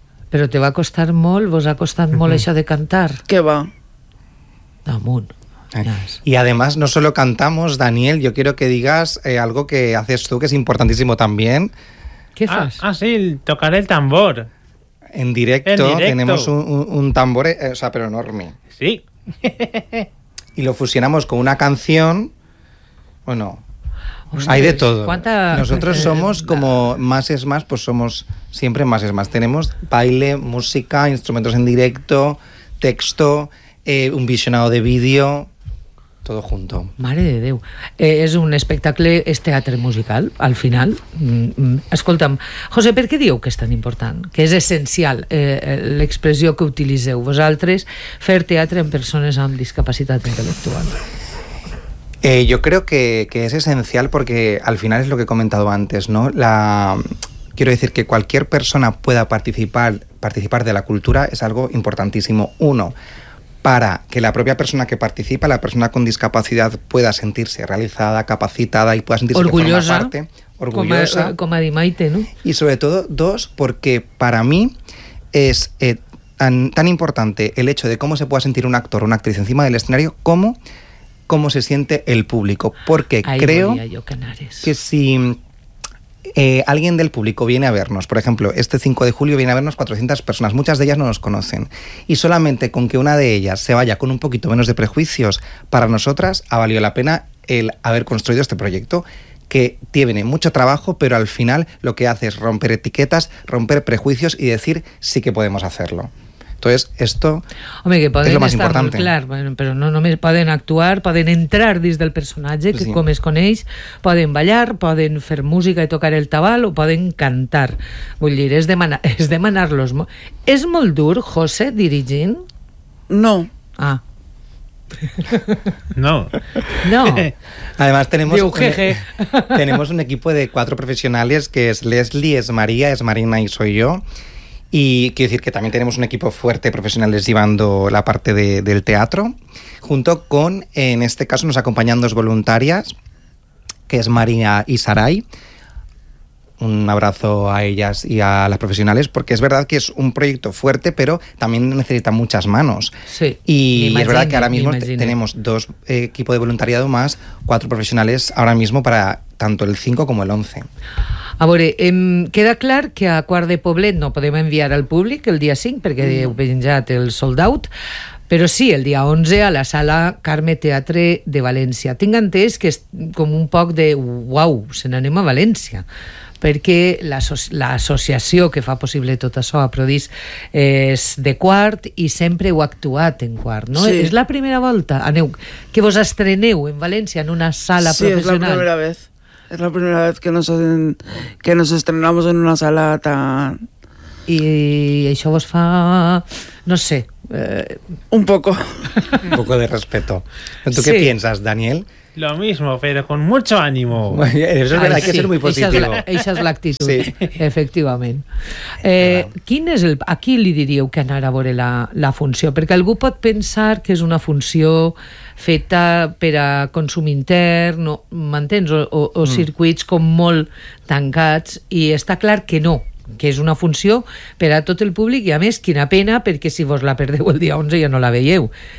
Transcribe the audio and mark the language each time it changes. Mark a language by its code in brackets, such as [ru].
[es] Pero te va a costar [ca] mol, vos ha costat mol això de cantar. [es] ¿Qué va? [ca] Damunt. [es] Y además no solo cantamos, Daniel, yo quiero que digas algo que haces tú que es importantísimo también. [ca] ¿Qué fas? [es] Ah, sí, tocar el tambor. En directo. Tenemos un tambor, pero enorme. Sí. Y lo fusionamos con una canción, bueno, hay de todo. Nosotros somos como Más es Más, pues somos siempre Más es Más. Tenemos baile, música, instrumentos en directo, texto, un visionado de vídeo, todo junto. [ca] Mare de Déu. És un espectacle, és teatre musical, al final. Escolta'm, José, per què dieu que és tan important? Que és essencial l'expressió que utilitzeu vosaltres, fer teatre amb persones amb discapacitat intel·lectual. [es] Yo creo que es esencial porque al final es lo que he comentado antes, ¿no? Quiero decir que cualquier persona pueda participar de la cultura es algo importantísimo. Uno, para que la propia persona que participa, la persona con discapacidad, pueda sentirse realizada, capacitada y pueda sentirse orgullosa, que forma parte. Orgullosa. Como a Dimaite, ¿no? Y sobre todo, dos, porque para mí es tan importante el hecho de cómo se pueda sentir un actor o una actriz encima del escenario como cómo se siente el público. Porque ahí creo yo, que si alguien del público viene a vernos, por ejemplo, este 5 de julio viene a vernos 400 personas, muchas de ellas no nos conocen, y solamente con que una de ellas se vaya con un poquito menos de prejuicios, para nosotras ha valido la pena el haber construido este proyecto, que tiene mucho trabajo, pero al final lo que hace es romper etiquetas, romper prejuicios y decir sí que podemos hacerlo. Entonces, esto, [ca] home, que poden [es] és lo más estar importante. [ca] Clar, però no només poden actuar, poden entrar dins del personatge, que sí, com es coneix, poden ballar, poden fer música i tocar el tabal o poden cantar. Vull dir, és demanar-los. És molt dur, José, dirigint? No. Ah. No. No. [es] Además, tenemos un equipo de 4 profesionales, que es Leslie, es María, es Marina y soy yo. Y quiero decir que también tenemos un equipo fuerte de profesionales llevando la parte del teatro, junto con, en este caso, nos acompañan dos voluntarias, que es María y Saray. Un abrazo a ellas y a las profesionales, porque es verdad que es un proyecto fuerte, pero también necesita muchas manos. Sí, y imagino, es verdad que ahora mismo tenemos dos equipos de voluntariado más, 4 profesionales ahora mismo para tanto el 5 como el 11. [ca] A veure, queda clar que a Quart de Poblet no podem enviar al públic el dia 5 perquè heu penjat el sold out, però sí, el dia 11 a la sala Carme Teatre de València. Tinc entès que és com un poc de uau, se n'anem a València, perquè l'associació que fa possible tot això a Prodis és de Quart i sempre heu actuat en Quart, no? Sí. És la primera volta, aneu, que vos estreneu en València en una sala, sí, professional. Sí, és la primera vegada. [es] Es la primera vez que nos estrenamos en una sala tan... Y eso [ca] vos fa... [es] No sé. Un poco. Un poco de respeto. ¿Tú qué piensas, Daniel? Lo mismo, pero con mucho ánimo. Eso es verdad, hay que ser muy positivo. Esa es [ca] l'actitud, sí. Efectivament. Quin és el, a qui li diríeu que anar a veure la funció? Perquè algú pot pensar que és una funció feta per a consum intern, no, m'entens? O circuits com molt tancats, i està clar que no, que és una funció per a tot el públic, i a més, quina pena, perquè si vos la perdeu el dia 11 ja no la veieu.